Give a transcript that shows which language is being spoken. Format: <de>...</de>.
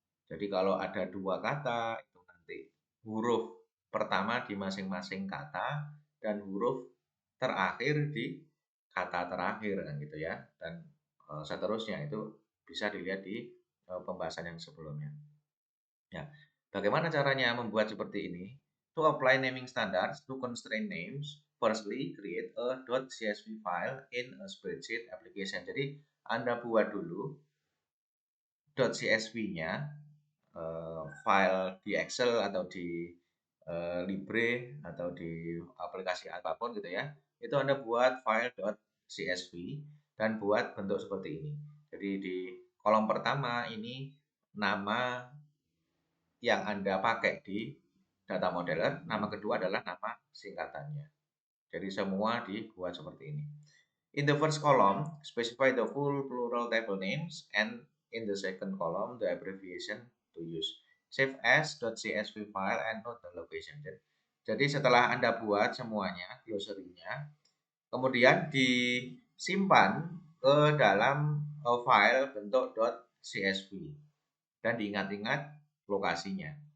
<id>Jadi kalau ada dua kata itu nanti huruf pertama di masing-masing kata dan huruf terakhir di kata terakhir kan gitu ya. Dan seterusnya itu bisa dilihat di pembahasan yang sebelumnya. Ya, bagaimana caranya membuat seperti ini?</id> <en>To apply naming standards to constraint names, firstly create a .csv file in a spreadsheet application.</en> <id>Jadi Anda buat dulu .csv-nya file di Excel atau di Libre atau di aplikasi apapun gitu ya. Itu Anda buat file .csv dan buat bentuk seperti ini. Jadi di kolom pertama ini nama yang Anda pakai di data modeler, nama kedua adalah nama singkatannya. Jadi semua dibuat seperti ini.</id> <en>In the first column, specify the full plural table names and in the second column, the abbreviation to use. Save as.csv file and note the location.</en> <id>Jadi setelah Anda buat semuanya, glossary-nya, kemudian disimpan ke dalam file bentuk .csv dan diingat-ingat lokasinya.</id>